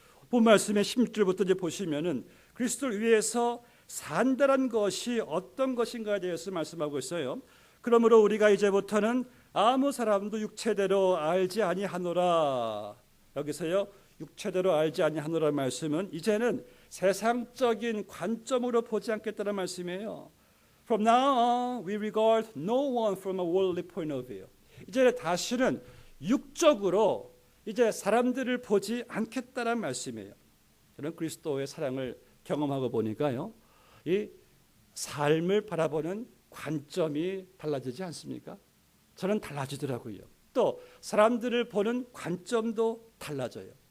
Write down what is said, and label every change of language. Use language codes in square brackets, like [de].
[ko] 본 말씀의 16절부터 이제 보시면은 그리스도를 위해서 산다란 것이 어떤 것인가에 대해서 말씀하고 있어요. 그러므로 우리가 이제부터는 아무 사람도 육체대로 알지 아니하노라. 여기서요. 육체대로 알지 아니하노라는 말씀은 이제는 세상적인 관점으로 보지 않겠다는 말씀이에요. [en] From now on, we regard no one from a worldly point of view. [ko] 이제 다시는 육적으로 이제 사람들을 보지 않겠다는 말씀이에요. 저는 그리스도의 사랑을 경험하고 보니까요, 이 삶을 바라보는 관점이 달라지지 않습니까? 저는 달라지더라고요. 또 사람들을 보는 관점도 달라져요.